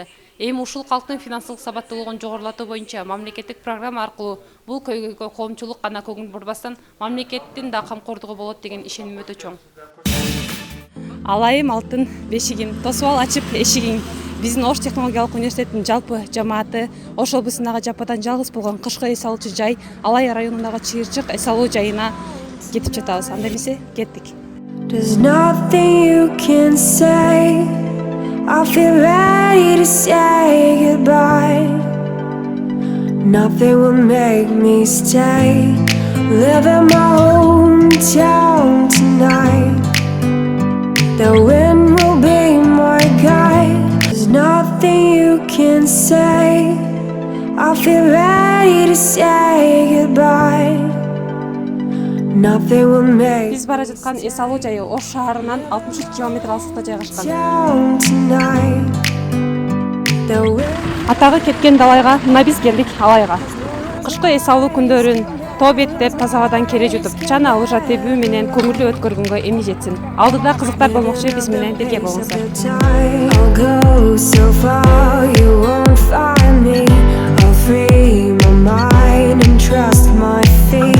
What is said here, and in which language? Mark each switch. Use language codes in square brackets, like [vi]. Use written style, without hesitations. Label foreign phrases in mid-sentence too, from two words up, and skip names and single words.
[ky] Эми ушул калктын финансылык сабаттуулугун жогорулатуу боюнча мамлекеттик программа аркылуу бул көйгөйгө коомчулук гана көңүл бурбастан мамлекеттин да камкордугу болот деген ишеним өтө чоң. Алайым алтын бешигин, тосуп ал ачып эшигин. Биздин Ош технологиялык университетинин жалпы жамааты Ош облусундагы жападан жалгыз болгон кышкы эс алуучу жай Алай районундагы Чыйырчык эс алуу жайына кетип жатабыз. Анда эмесе кеттик. [en] There's nothing you can say. I feel ready to say goodbye. Nothing will make me stay. Live in my hometown tonight. The wind will be my guide. There's nothing you can say. I feel ready to say goodbye. Nothing will make. [ky] Биз бара жаткан эс алуу жайы Ош шаарынан 63 км алыстыкта жайгашкан. Атагы кеткен далайга мына биз келдик Алайга. Кышкы эс алуу күндөрүн тоо беттеп таза абадан кере жутуп, чана лыжа тебүү менен көңүлдүү өткөргөнгө эми жетсин. Алдыда кызыктар болмокчу, биз менен бирге болуңуздар. [en] I'll go so far, you won't find me. I'll free my mind and trust my feet.